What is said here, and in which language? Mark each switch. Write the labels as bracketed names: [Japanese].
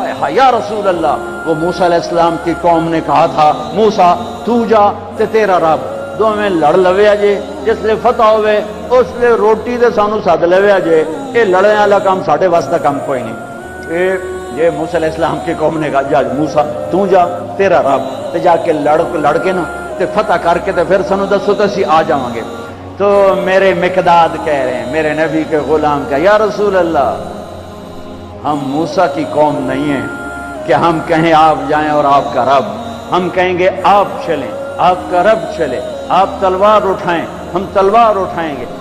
[Urdu] یا رسول اللہ، وہ موسیٰ علیہ السلام کی قوم نے کہا تھا [Punjabi] موسیٰ تو جا تے تیرا رب دو میں لڑ لویا جے، جس لئے فتح ہوئے اس لئے روٹی دے سانو ساتھ لویا جے. یہ لڑنے والا کام ساڑھے واسطہ کام کوئی نہیں. [Urdu] یہ موسیٰ علیہ السلام کی قوم نے کہا [Punjabi] جا موسیٰ تو جا تیرا رب تے جا کے لڑ کے نا تے فتح کر کے تے پھر سانو دسو تے اسی آ جاواں گے. [Urdu] تو میرے مقداد کہہ رہے ہیں، میرے نبی کے غلام کا، یا رسول اللہ ہم موسیٰ کی قوم نہیں ہیں کہ ہم کہیں آپ جائیں اور آپ کا رب. ہم کہیں گے آپ چلیں، آپ کا رب چلے. آپ تلوار اٹھائیں، ہم تلوار اٹھائیں گے.